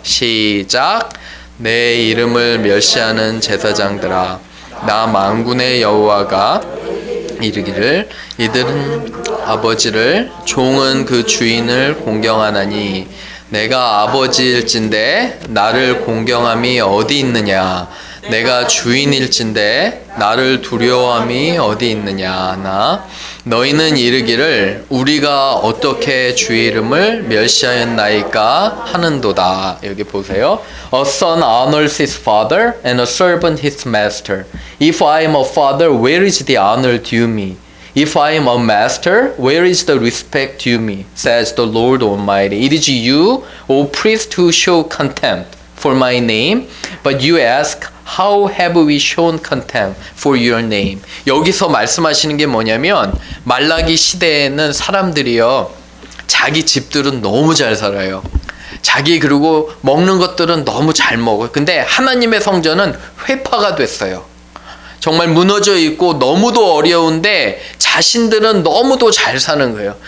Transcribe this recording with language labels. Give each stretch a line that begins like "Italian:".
Korean: 시작. 내 이름을 멸시하는 제사장들아, 나 만군의 여호와가 이르기를 이들은 아버지를, 종은 그 주인을 공경하나니 내가 아버지일진데 나를 공경함이 어디 있느냐? 내가 주인일진데 나를 두려워함이 어디 있느냐? 나 너희는 이르기를 우리가 어떻게 주의 이름을 멸시하였나이까 하는도다. 여기 보세요.
English: A son honors his father and a servant his master. If I am a father, where is the honor due me? If I am a master, where is the respect due me? Says the Lord Almighty. It is you, O priest, who show contempt for my name, but you ask, how have we shown contempt for your name?
Korean: 여기서 말씀하시는 게 뭐냐면, 말라기 시대에는 사람들이요, 자기 집들은 너무 잘 살아요. 자기 그리고 먹는 것들은 너무 잘 먹어요. 근데 하나님의 성전은 회파가 됐어요. 정말 무너져 있고 너무도 어려운데 자신들은 너무도 잘 사는 거예요.